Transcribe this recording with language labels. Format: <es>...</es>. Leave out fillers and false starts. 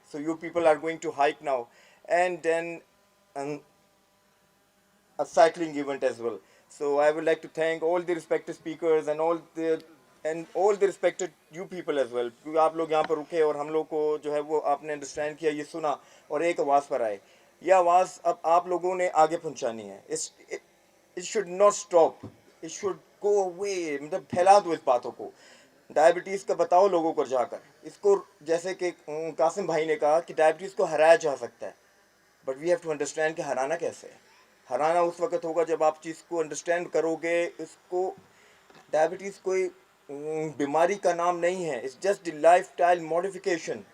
<en>So you people are going to hike now, and then a cycling event as well. So I would like to thank all the respected speakers and all the respected you people as well,</en> <ur>کیونکہ آپ لوگ یہاں پر رکے اور ہم لوگ کو جو ہے وہ آپ نے انڈرسٹینڈ کیا, یہ سنا اور ایک آواز پر آئے. یہ آواز اب آپ لوگوں نے آگے پہنچانی ہے.</ur> <en>it should not stop, it should go away.</en> <ur>مطلب پھیلا دو اس باتوں کو. ڈائبٹیز کا بتاؤ لوگوں کو جا کر, اس کو جیسے کہ قاسم بھائی نے کہا کہ ڈائبٹیز کو ہرایا جا سکتا ہے,</ur> <en>but we have to understand</en> <ur>کہ ہرانا کیسے ہے. ہرانا اس وقت ہوگا جب آپ چیز کو انڈرسٹینڈ کرو گے. اس کو ڈائبٹیز کوئی بیماری کا نام نہیں ہے,</ur> <en>It's just the life style modification.</en>